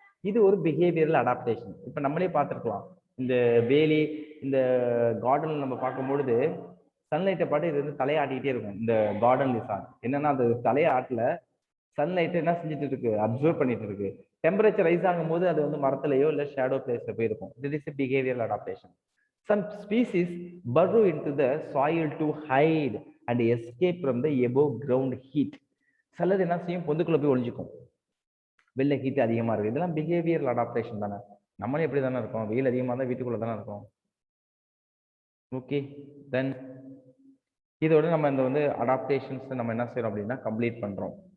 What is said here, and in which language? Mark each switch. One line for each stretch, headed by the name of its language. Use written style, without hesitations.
Tamil: இது ஒரு behavioural adaptation. இப்போ நம்மளே பார்த்துருக்கலாம், இந்த வேலி இந்த கார்டன்ல நம்ம பார்க்கும்பொழுது சன்லைட்டை பாட்டு இது வந்து தலையாட்டிக்கிட்டே இருக்கும். இந்த கார்டன் லிசான் என்னன்னா அது தலையாட்டில் சன்லைட்டை என்ன செஞ்சுட்டு இருக்கு, அப்சர்வ் பண்ணிட்டு இருக்கு. டெம்பரேச்சர் ரைஸ் ஆகும்போது அது வந்து மரத்துலையோ இல்லை ஷேடோ பிளேஸ்ல போய் இருக்கும்.
English: This is behavioural adaptation. Some species burrow into the soil to hide and escape from the above ground heat.
Tamil: சிலது என்ன செய்யும், பொந்துக்குள்ள போய் ஒளிஞ்சிக்கும். வெளில ஹீட் அதிகமா இருக்கு. இதெல்லாம் பிஹேவியரல் அடாப்டேஷன் தானே. நம்மளே எப்படி தானே இருக்கோம், வெயில் அதிகமாக இருந்தால் வீட்டுக்குள்ள தானே இருக்கோம். ஓகே, தென் இதோட நம்ம இந்த வந்து அடாப்டேஷன்ஸ் நம்ம என்ன செய்யறோம் அப்படின்னா கம்ப்ளீட் பண்றோம்.